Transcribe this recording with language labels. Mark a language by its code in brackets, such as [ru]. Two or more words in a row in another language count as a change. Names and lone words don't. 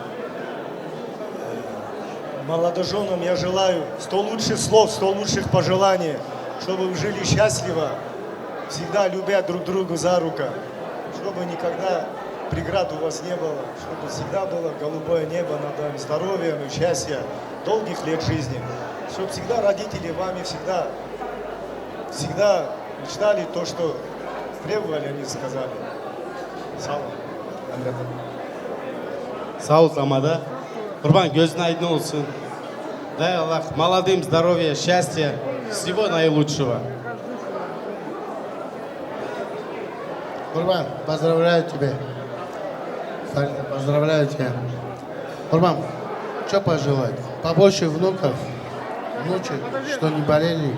[ru] Молодоженам я желаю 100 лучших слов, 100 лучших пожеланий, чтобы вы жили счастливо, всегда любя друг друга за руку, чтобы никогда преград у вас не было, чтобы всегда было голубое небо над вами, здоровья и счастья, долгих лет жизни, чтобы всегда родители вами всегда мечтали то, что требовали, они сказали. Салам. [tr] Sağ ol Zamada. Kurban gözün aydın olsun. [ru] Дай Аллах молодым здоровья, счастья, всего наилучшего. Курбан, поздравляю тебя. Фарида, поздравляю тебя. Курбан, что пожелать? Побольше внуков, внучек, что не болели.